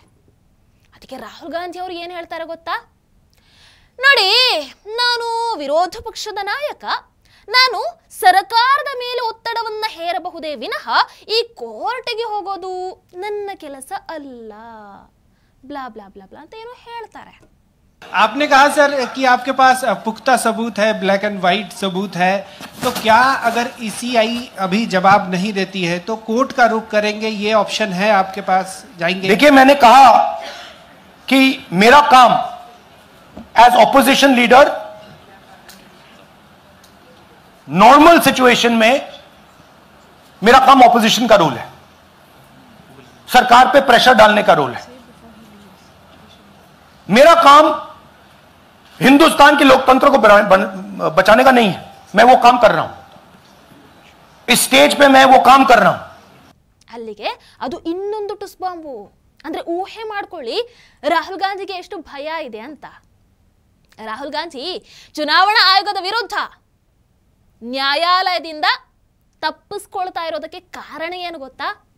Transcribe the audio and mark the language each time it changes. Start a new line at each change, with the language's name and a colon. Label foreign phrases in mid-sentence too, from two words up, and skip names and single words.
Kannada: ಅದಕ್ಕೆ ರಾಹುಲ್ ಗಾಂಧಿ ಅವರು ಏನು ಹೇಳ್ತಾರೆ ಗೊತ್ತಾ? ನೋಡಿ, ನಾನು ವಿರೋಧ ಪಕ್ಷದ ನಾಯಕ, ನಾನು ಸರ್ಕಾರದ ಮೇಲೆ ಒತ್ತಡವನ್ನ ಹೇರಬಹುದೇ ವಿನಃ ಈ ಕೋರ್ಟ್ಗೆ ಹೋಗೋದು ನನ್ನ ಕೆಲಸ ಅಲ್ಲ, ಬ್ಲಾ ಬ್ಲಾ ಬ್ಲಾ ಬ್ಲಾ ಅಂತ ಏನೋ ಹೇಳ್ತಾರೆ.
Hindi: आपने कहा सर कि आपके पास पुख्ता सबूत है,
English: black and white
Hindi: सबूत है, तो क्या अगर ECI अभी जवाब नहीं देती है तो कोर्ट का रुख करेंगे, ये ऑप्शन है आपके पास, जाएंगे? देखिए, मैंने कहा कि मेरा काम
English: as opposition leader normal situation
Hindi: में मेरा काम ऑपोजिशन का रोल है, सरकार पे प्रेशर डालने का रोल है. मेरा काम हिंदुस्तान के लोकतंत्र को बचाने का नहीं है. मैं वो काम कर रहा हूं, इस स्टेज पे मैं वो काम कर रहा हूं.
Kannada: ಅಲ್ಲಿಗೆ ಅದು ಇನ್ನೊಂದು ಟುಸ್ ಬಾಂಬು. ಅಂದ್ರೆ ಊಹೆ ಮಾಡ್ಕೊಳ್ಳಿ ರಾಹುಲ್ ಗಾಂಧಿಗೆ ಎಷ್ಟು ಭಯ ಇದೆ ಅಂತ. ರಾಹುಲ್ ಗಾಂಧಿ ಚುನಾವಣಾ ಆಯೋಗದ ವಿರುದ್ಧ ನ್ಯಾಯಾಲಯದಿಂದ ತಪ್ಪಿಸ್ಕೊಳ್ತಾ ಇರೋದಕ್ಕೆ ಕಾರಣ ಏನು ಗೊತ್ತಾ?